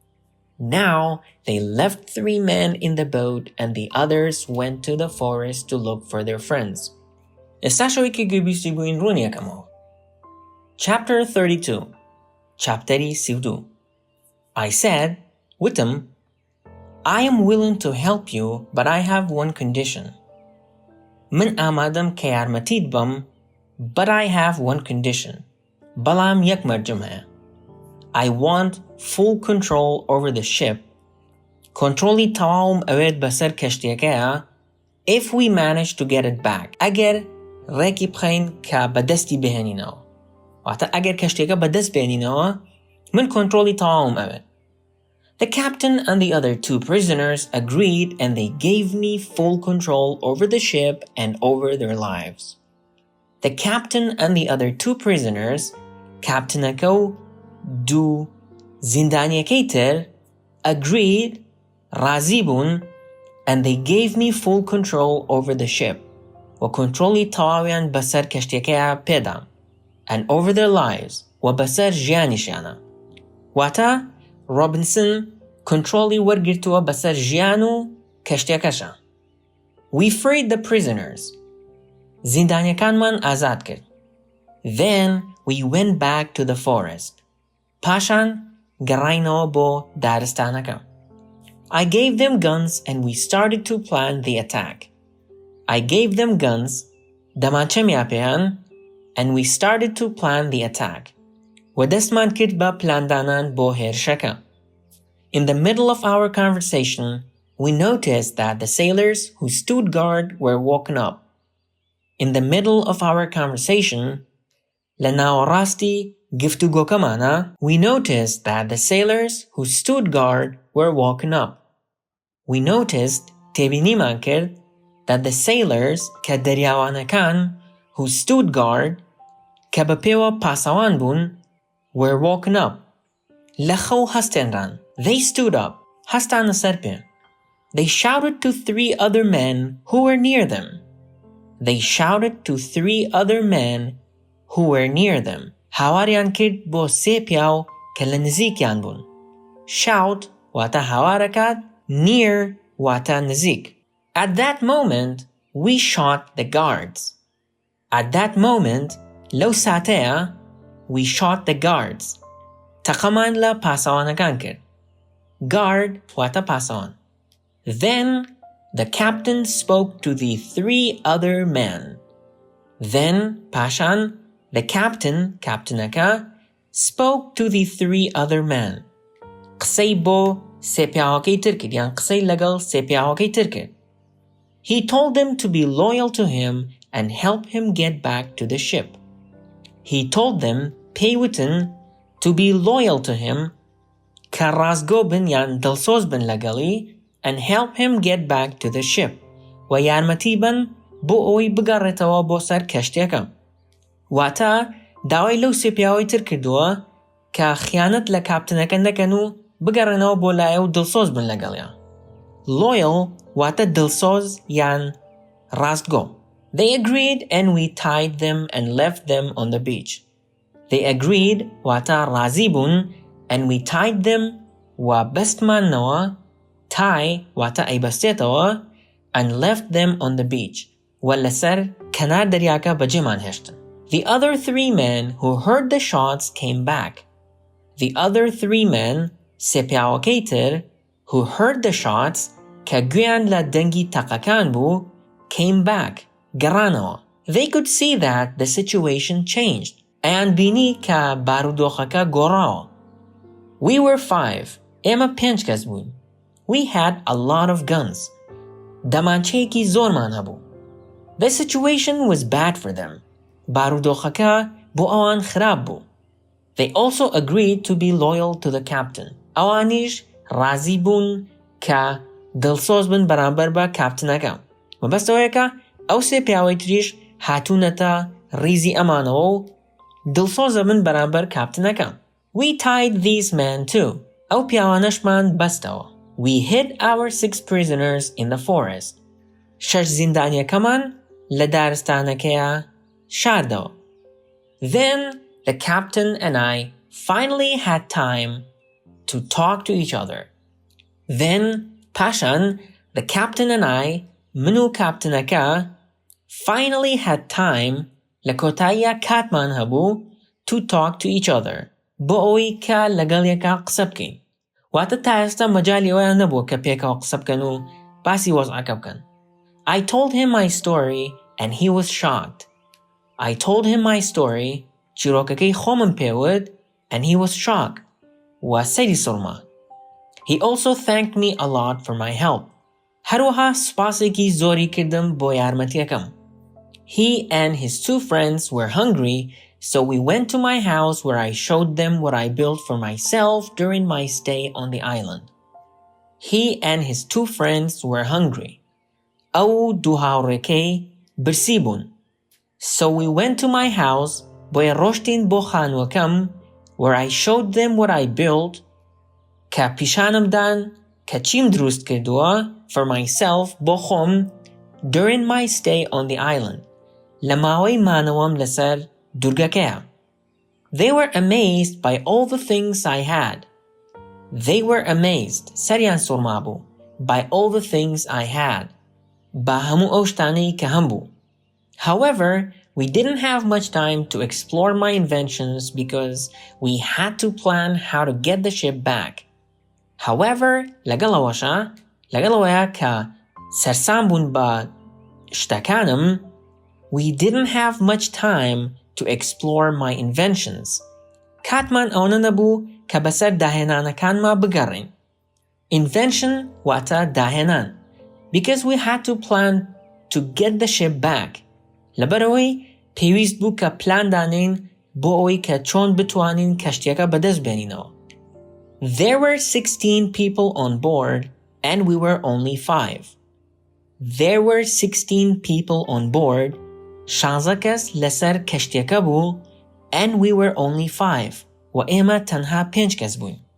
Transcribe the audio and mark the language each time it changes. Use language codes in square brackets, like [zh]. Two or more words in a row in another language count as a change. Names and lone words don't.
[en] Now, they left 3 men in the boat and the others went to the forest to look for their friends. Chapter 32. [ckb] Chapteri 32. [en] I said, Wittem, I am willing to help you, but I have one condition. [ckb] من آمادم که یارمەتیت بم, [en] but I have one condition. [ckb] بەڵام یەک مەرجم هەیە. [en] I want full control over the ship [ckb] کۆنتڕۆڵی تەواوم ئەوێت بەسەر کەشتیەکەیە [en] if we manage to get it back [ckb] ئەگەر ڕێکی بخەین کە بەدەستی بهێنینەوە واتە ئەگەر کەشتیەکە بەدەست بهێنینەوە من کۆنتڕۆڵی تەواوم ئەوێت. [en] The captain and the other two prisoners agreed and they gave me full control over the ship and over their lives. The captain and the other two prisoners [ckb] captainەکە و دوو زیندانیەکەی تر agreed ڕازی بوون [en] and they gave me full control over the ship [ckb] و کۆنتڕۆڵی تەواویان بەسەر کەشتیەکەیە پێدام [en] and over their lives [ckb] و بەسەر ژیانیشیانە واتە ڕۆبنسن کۆنتڕۆڵی وەرگرتووە بەسەر ژیان و کەشتیەکەشە. [en] We freed the prisoners [ckb] زیندانیەکانمان ئازاد کرد. [en] Then we went back to the forest [ckb] پاشان گەڕاینەوە بۆ دارستانەکە. [en] I gave them guns and we started to plan the attack. I gave them guns [ckb] دەمانچەمیا پێیان [en] and we started to plan the attack [ckb] و دەستمان کرد بە پلاندانان بۆ هێرشەکە. [en] In the middle of our conversation, we noticed that the sailors who stood guard were woken up. In the middle of our conversation, لەناوەڕاستی گفتوگۆکەمانە we noticed that the sailors who stood guard were woken up. We noticed [ckb] تێبینیمان کرد [en] that the sailors [ckb] کە دەریاوانەکان [en] who stood guard [ckb] کە بەپێوە پاسەوان بوون [en] were woken up. [ckb] لەخەو هەستێنران. [en] They stood up. [ckb] هەستانە سەر پێ. [en] They shouted to three other men who were near them. They shouted to three other men who were near them. [ckb] هاواریان کرد بۆ سێ پیاو کە لە نزیکیان بوون. Shout واتە هاوارەکات near واتە نزیک. [en] At that moment, we shot the guards. At that moment, [ckb] لەو ساتەیە [en] we shot the guards. [ckb] تەقەمان لە پاسەوانەکان کرد. Guard واتە پاسەوان. [en] Then the captain spoke to the three other men. Then پاشان the captain captainەکە spoke to the three other men. [ckb] قسەی بۆ سێ پیاوەکەی تر کرد یان قسەی لەگەڵ سێ پیاوەکەی تر کرد. [en] He told them to be loyal to him and help him get back to the ship. He told them [ckb] پێیوتن [en] to be loyal to him [ckb] کە ڕازگۆ بن یان دڵسۆز بن لەگەڵی [en] and help him get back to the ship [ckb] و یارمەتی بن بۆ ئەوەی بگەڕێتەوە بۆ سەر کەشتێکە. واتە داوای لەو سێ پیاوەی تر کردووە کە خیانەت لە کاپتنەکە نەکەن و بگەڕێنەوە بۆ لایە و دڵسۆز بن لەگەڵیان. Loyal واتە دڵسۆز یان ڕاستگۆ. [en] They agreed and we tied them and left them on the beach. They agreed [ckb] واتە ڕازی بوون [en] and we tied them [ckb] و بەستمانەوە [en] tie [ckb] واتە ئەیبەستێتەوە [en] and left them on the beach [ckb] و لەسەر کەنار دەریاکە بەجێمان هێشتن. [en] The other three men who heard the shots came back. The other three men [ckb] سێ پیاوەکەی تر [en] who heard the shots [ckb] کە گوێیان لە دەنگی تەقەکان بوو [en] came back گەڕانەوە. They could see that the situation changed. [ckb] ئەیان بینی کە بارودۆخەکە گۆڕاوە. [en] We were 5. [ckb] ئێمە 5 کەس بووین. [en] We had a lot of guns. [ckb] دەمانچەیەکی زۆرمان هەبوو. [en] The situation was bad for them. [ckb] بارودۆخەکە بۆ ئەوان خراپ بوو. [en] They also agreed to be loyal to the captain. [ckb] ئەوانیش ڕازی بوون کە دڵسۆز بن بەرامبەر بە کاپتنەکە. مەبەستەوەیەکە ئەو سێ پیاوەی تریش هاتوونەتە ڕیزی ئەمانەوە و دڵسۆزە بن بەرامبەر کاپتنەکە. [en] We tied these men too. [ckb] ئەو پیاوانەشمان بەستەوە. [en] We hid our 6 prisoners in the forest. [ckb] 6 زیندانیەکەمان لە دارستانەکەیە شاردەوە. [en] Then the captain and I finally had time to talk to each other. [ckb] Then پاشان [en] the captain and I [ckb] من و کاپتنەکە [en] finally had time [ckb] لە کۆتاییە کاتمان هەبوو [en] to talk to each other [ckb] بۆ ئەوەی کە لەگەڵ یەکا قسە بکەین. واتە تا ئێستا مەجالی ئەویان نەبووە کە پێکەوە قسە بکەن و باسی وەزعەکە بکەن. [en] I told him my story and he was shocked. I told him my story [ckb] چیرۆکەکەی خۆمم پێوت [en] and he was shocked. [ckb] و سەیری سوڕما. [en] He also thanked me a lot for my help. [ckb] هەروەها سوپاسێکی زۆری کردم بۆ یارمەتیەکەم. [en] He and his two friends were hungry, so we went to my house where I showed them what I built for myself during my stay on the island. He and his two friends were hungry. [ckb] ئەو دوو هاوڕێکەی برسی بوون. [en] So we went to my house [ckb] بۆیە ڕۆشتین بۆ خانووەکەم [en] where I showed them what I built [ckb] کە پیشانمدان کە چیم دروست کردووە [en] for myself [ckb] بۆ خۆم [en] during my stay on the island [ckb] لە ماوەی مانەوەم لەسەر دوورگەکەیە. [en] They were amazed by all the things I had. They were amazed [ckb] سەریان سوڕما بوو [en] by all the things I had [ckb] بە هەموو ئەو شتانەی کە هەم بوو. [en] However, we didn't have much time to explore my inventions because we had to plan how to get the ship back. However, [ckb] لەگەڵەوەیە کە سەرسام بوون بە شتەکانم, [en] we didn't have much time to explore my inventions. [ckb] کاتمان ئەوە نەبوو کە بەسەر داهێنانەکانمان بگەڕین. Invention واتە داهێنان. [en] Because we had to plan to get the ship back. [ckb] لەبەرەوەی پێویست بوو کە پلان دانین بۆ ئەوەی کە چۆن بتوانین کەشتیەکە بەدەست بێنینەوە. [en] There were 16 people on board and we were only 5. There were 16 people on board, [ckb] 16 کەس لەسەر کەشتیەکە بوو [en] and we were only 5 [ckb] و ئێمە تەنها 5 کەس بووین.